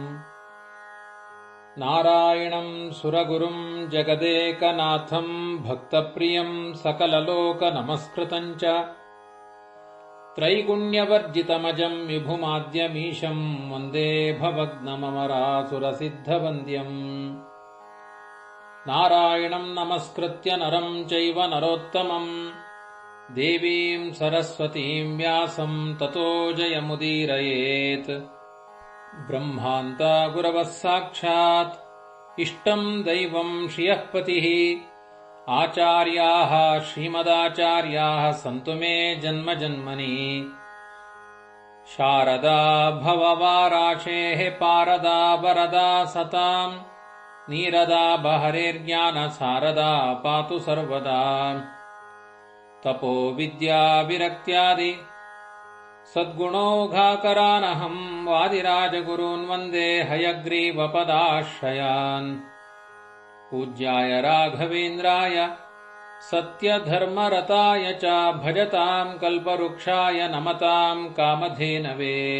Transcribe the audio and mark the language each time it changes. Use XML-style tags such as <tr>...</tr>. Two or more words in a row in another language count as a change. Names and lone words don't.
<sa>ನಾರಾಯಣಂ ಸುರಗುರುಂ ಜಗದೇಕನಾಥಂ ಭಕ್ತಪ್ರಿಯಂ ಸಕಲಲೋಕನಮಸ್ಕೃತಂ ಚ ತ್ರೈಗುಣ್ಯವರ್ಜಿತಮಜಂ ವಿಭುಮಾದ್ಯಮೀಶಂ ವಂದೇ ಭವಗ್ನಮರಾಸುರಸಿದ್ಧವಂದ್ಯಂ. ನಾರಾಯಣಂ ನಮಸ್ಕೃತ್ಯ ನರಂ ಚೈವ ನರೋತ್ತಮಂ ದೇವೀಂ ಸರಸ್ವತೀಂ ವ್ಯಾಸಂ ತತೋ ಜಯಮುದೀರಯೇತ್. ಬ್ರಹ್ಮಾಂತ ಗುರವಃ ಸಾಕ್ಷಾತ್ ಇಷ್ಟಂ ದೈವಂ ಶ್ರಿಯಃ ಪತಿಃ ಆಚಾರ್ಯಾಃ ಶ್ರೀಮದಾಚಾರ್ಯಾಃ ಸಂತು ಮೇ ಜನ್ಮ ಜನ್ಮನಿ. ಶಾರದಾ ಭವವಾರಾಶೇಃ ಪಾರದಾ ವರದಾ ಸತಾಂ ನೀರದಾ ಬಹರೇರ್ಜ್ಞಾನ ಸಾರದಾ ಪಾತು ಸರ್ವದಾ. ತಪೋ ವಿದ್ಯಾ ವಿರಕ್ತ್ಯಾದಿ ಸದ್ಗುಣೌಘಾಕರಾನಹಂ ವಾದಿರಾಜಗುರೂನ್ ವಂದೇ ಹಯಗ್ರೀವಪದಾಶ್ರಯಾನ್. ಪೂಜ್ಯಾಯ ರಾಘವೇಂದ್ರಾಯ ಸತ್ಯಧರ್ಮರತಾಯ ಚ ಭಜತಾಂ ಕಲ್ಪವೃಕ್ಷಾಯ ನಮತಾಂ ಕಾಮಧೇನವೇ.</sa>